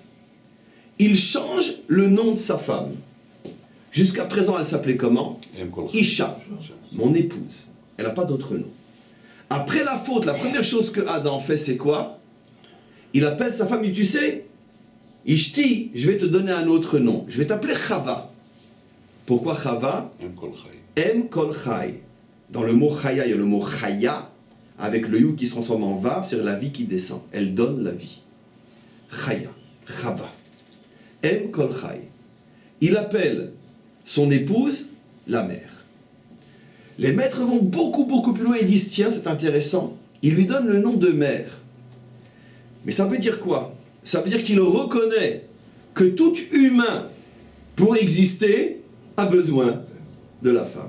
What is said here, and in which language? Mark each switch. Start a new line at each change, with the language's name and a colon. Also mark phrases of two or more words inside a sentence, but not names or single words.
French: Il change le nom de sa femme. Jusqu'à présent, elle s'appelait comment? Isha, mon épouse. Elle n'a pas d'autre nom. Après la faute, la première chose que Adam fait, c'est quoi? Il appelle sa femme, il dit, tu sais, Ishti, je vais te donner un autre nom. Je vais t'appeler Chava. Pourquoi Chava?
Hebrew: אם כל חי.
French: Dans le mot chaya, il y a le mot chaya, avec le you qui se transforme en vav, c'est la vie qui descend. Elle donne la vie. Chaya, Chava.
Hebrew: אם כל חי.
French: Il appelle son épouse la mère. Les maîtres vont beaucoup plus loin et disent, tiens, c'est intéressant. Il lui donne le nom de mère. Mais ça veut dire quoi? ça veut dire qu'il reconnaît que tout humain, pour exister, a besoin de la femme.